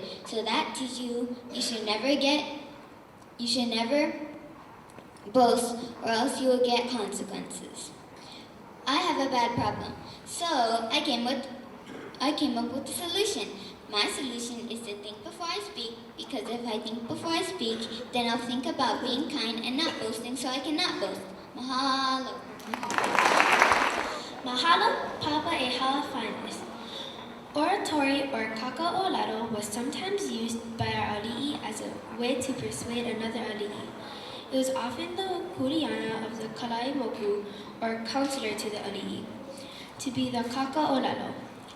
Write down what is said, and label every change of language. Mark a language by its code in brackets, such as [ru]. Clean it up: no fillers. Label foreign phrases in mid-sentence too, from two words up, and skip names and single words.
[en] So that teaches you, you should never boast, or else you will get consequences. I have a bad problem. So I came up with a solution. My solution is to think before I speak, because if I think before I speak, then I'll think about being kind and not boasting, so I cannot boast. Mahalo. Mahalo, Papa e hala finest. Oratory or kaka'olelo was sometimes used by our ali'i as a way to persuade another ali'i. It was often the kuleana of the kalai moku, or counselor to the ali'i, to be the kaka'olelo.